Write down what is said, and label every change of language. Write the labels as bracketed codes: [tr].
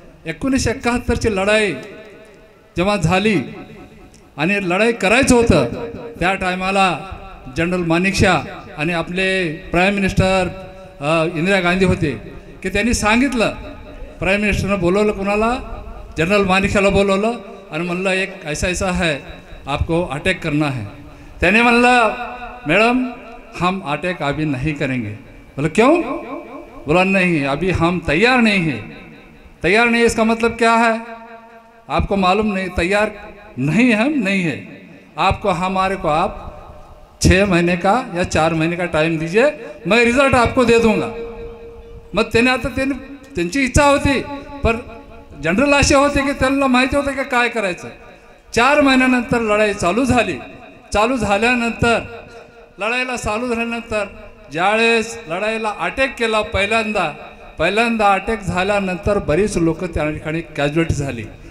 [mr] 1971ची लढाई जेव्हा झाली आणि लढाई करायचं होतं, त्या टायमाला जनरल मानेकशॉ आणि आपले प्राईम मिनिस्टर इंदिरा गांधी होते की त्यांनी सांगितलं, प्राईम मिनिस्टरनं बोलवलं कोणाला, जनरल मानेकशॉला बोलवलं आणि म्हणलं [hi] एक ऐसा है, आपको अटैक करना है. [mr] त्याने म्हणलं [hi] मैडम हम अटैक अभी नहीं करेंगे. बोला क्यों? बोला नहीं अभी हम तैयार नहीं है. तैयार नहीं, इसका मतलब क्या है आपको मालूम नहीं? तैयार नहीं हम नहीं है. आपको हमारे को आप 6 महीने का या 4 महीने का टाइम दीजिए, मैं रिझल्ट आपको दे दूंगा. [mr] मग त्याने आता त्यांची इच्छा होती, पण जनरल असे होते की त्यांना माहिती होतं की काय करायचं. 4 महिन्यानंतर लढाई चालू झाली. चालू झाल्यानंतर ज्यावेळेस लढाईला अटॅक केला पहिल्यांदा अटॅक झाल्यानंतर बरीच लोक त्या ठिकाणी कॅज्युअल्टी झाली.